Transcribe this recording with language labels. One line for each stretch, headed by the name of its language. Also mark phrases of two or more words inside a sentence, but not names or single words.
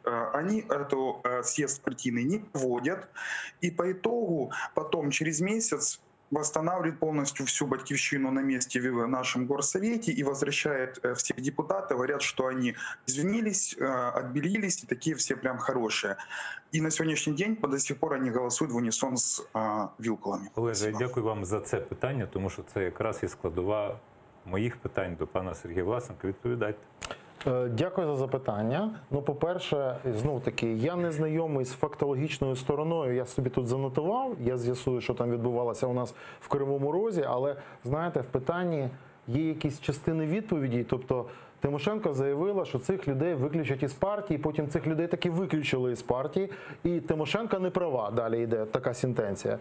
Russian: Они эту съезд партийный не проводят, и по итогу потом через месяц восстанавливает полностью всю Батьківщину на месте в нашем горсовете и возвращает всех депутатов, говорят, что они извинились, отбелились, и такие все прям хорошие. И на сегодняшний день до сих пор они голосуют в унисон с Вилкулами.
Ukrainian: Олеже, дякую вам за це питання, тому що це якраз і складова моїх питань до пана Сергія Власенка. Відповідайте. Дякую за запитання. Ну, по-перше, знов-таки, я не знайомий з фактологічною стороною, я собі тут занотував, я з'ясую, що там відбувалося у нас в Кривому Розі, але, знаєте, в питанні є якісь частини відповіді, тобто Тимошенко заявила, що цих людей виключать із партії, потім цих людей таки виключили із партії, і Тимошенко не права, далі йде така сентенція.